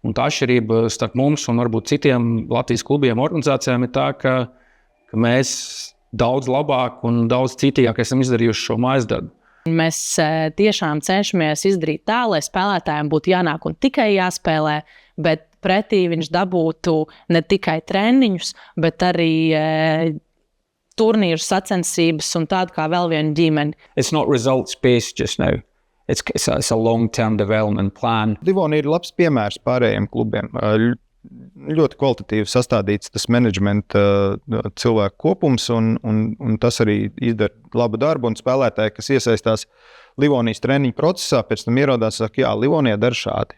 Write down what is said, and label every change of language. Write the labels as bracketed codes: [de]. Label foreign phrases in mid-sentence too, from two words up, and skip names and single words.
[lv] Un tā atšķirība starp mums un varbūt citiem Latvijas klubiem, organizācijām ir tā, ka mēs daudz labāk un daudz citījāk esam izdarījuši šo mājas darbu. Mēs tiešām cenšamies izdarīt tā, lai spēlētājiem būtu jānāk un tikai jāspēlē, bet pretī viņš dabūtu ne tikai treniņus, bet arī turnīru sacensības un tādu kā vēl vienu ģimeni. [en] It's not results-based just now. It's a long-term development plan. [lv] Livonija ir labs piemērs pārējiem klubiem. Ļoti kvalitatīvi sastādīts tas menedžmenta cilvēku kopums, un tas arī izdara labu darbu. Un spēlētāji, kas iesaistās Livonijas treniņu procesā, pēc tam ierodās, saka, jā, Livonijā dara šādi.